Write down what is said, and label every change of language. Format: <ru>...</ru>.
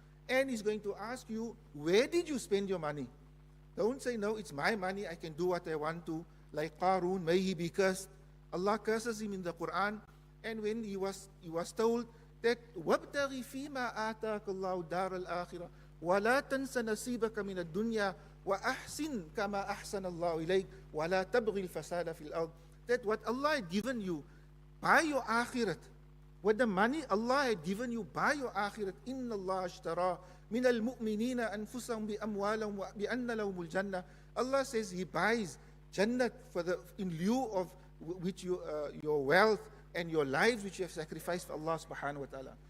<en>And He's going to ask you, where did you spend your money? Don't say, no, it's my money, I can do what I want to. Like Qarun, may he be cursed. Allah curses him in the Quran. And when he was told that</en> <ar>وَابْتَغِ فِي مَا آتَاكَ اللَّهُ دَارَ الْآخِرَةِ وَلَا تَنْسَ نَصِيبَكَ مِنَ الدُّنْيَا وَأَحْسِنْ كَمَا أَحْسَنَ اللَّهُ إِلَيْكَ وَلَا تَبْغِ الْفَسَادَ فِي الْأَرْضِ.</ar> <en>That what Allah had given you, buy your akhirat. What the money Allah had given you, buy your akhirat.</en> <ar>إِنَّ اللَّهَ اشْتَرَى مِنَ الْمُؤْمِنِينَ أَنفُسَهُمْ بِأَمْوَالَهُمْ وَبِأَنَّ لَهُمُ الْجَنَّةِ.</ar> <en>Allah says He buys Jannat in lieu of which your wealth and your lives which you have sacrificed for Allah subhanahu wa ta'ala.</en>